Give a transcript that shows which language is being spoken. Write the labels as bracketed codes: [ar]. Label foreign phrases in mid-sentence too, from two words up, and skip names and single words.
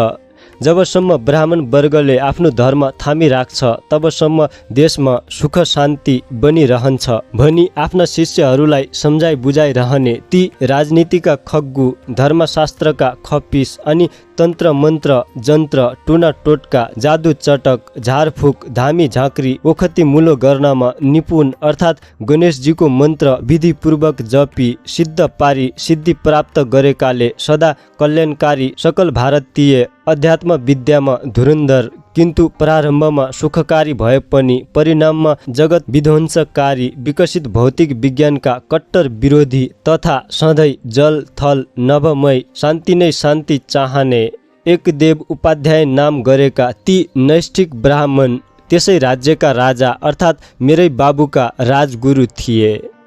[ne] जबसम्म ब्राह्मण वर्गले आफ्नो धर्म थामी राख्छ तबसम्म देशमा सुख शान्ति बनिरहन्छ भनी आफ्ना शिष्यहरूलाई सम्झाइ बुझाइरहने ती राजनीतिका खग्गु, धर्मशास्त्रका खप्पिस अनि तन्त्र मन्त्र जन्त्र टुना टोटका जादु चटक झारफुक धामी झाँक्री ओखती मुलो गर्नमा निपुण अर्थात् गणेशजीको मन्त्र विधिपूर्वक जपी सिद्ध पारी सिद्धि प्राप्त गरेकाले सदा कल्याणकारी सकल भारतीय अध्यात्म विद्यामा धुरन्धर किन्तु प्रारम्भमा सुखकारी भए पनि परिणाममा जगत विध्वंसकारी विकसित भौतिक विज्ञानका कट्टर विरोधी तथा सधैँ जल थल नभमय शान्ति नै शान्ति चाहने एकदेव उपाध्याय नाम गरेका ती नैष्ठिक ब्राह्मण त्यसै राज्यका राजा अर्थात् मेरै बाबुका राजगुरु थिए।